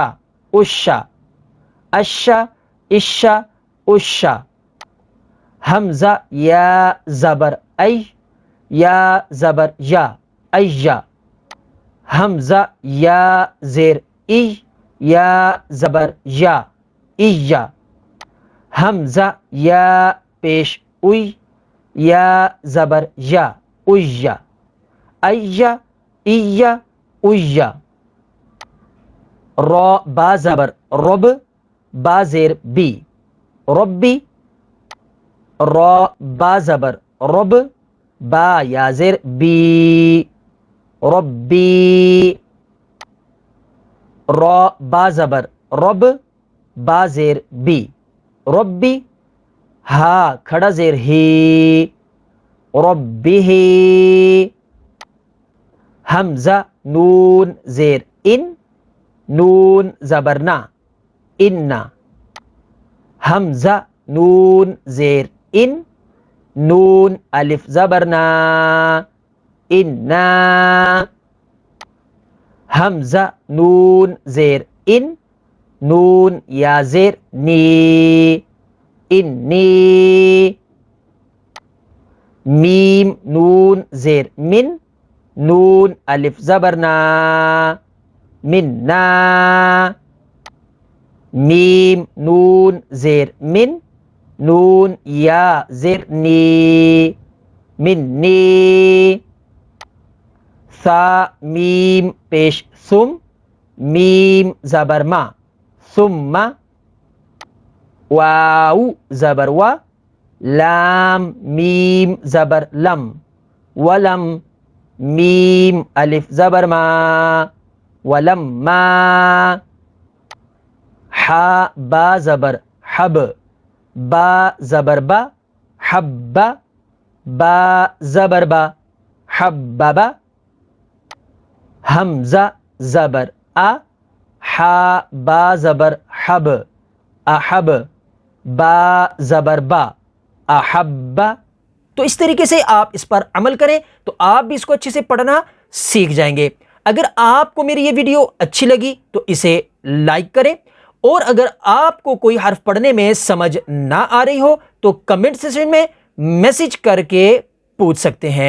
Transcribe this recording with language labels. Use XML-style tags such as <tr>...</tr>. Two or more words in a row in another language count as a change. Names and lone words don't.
<ur>اشا، اشا، اشا، اشا، حمزہ یا زبر ای، یا زبر یا، ایا، حمزہ یا زیر ای، یا زبر یا، ایا، حمزہ یا پیش اوی، یا زبر یا، ایا، ایا، ایا، ایا، را با زبر رب، با زیر بی، ربی، را با زبر رب، با یا زیر بی، ربی، را با زبر رب، با زیر بی، ربی، ہا کھڑا زیر ہی، ربی، حمزہ نون زیر ان، نون زبر نا، انا، حمزہ نون زیر ان، نون الف زبر نا، انا، حمزہ نون زیر ان، نون یا زیر نی، انی، میم نون زیر من، نون الف زبر نا، منا، میم نون زیر من، نون یا زیر نی، منی، ثا میم پیش ثم، میم زبر ما، ثم، واو زبر و، لام میم زبر لم، ولم، میم الف زبر ما، ولما، حا با زبر حب، با زبر با، حب، با زبر با، حبب، حمزہ زبر ا، حا با زبر حب، احب، با زبر با، احب۔ تو اس طریقے سے آپ اس پر عمل کریں تو آپ بھی اس کو اچھے سے پڑھنا سیکھ جائیں گے۔ اگر آپ کو میری یہ ویڈیو اچھی لگی تو اسے لائک کریں، اور اگر آپ کو کوئی حرف پڑھنے میں سمجھ نہ آ رہی ہو تو کمنٹ سیکشن میں میسج کر کے پوچھ سکتے ہیں۔</ur>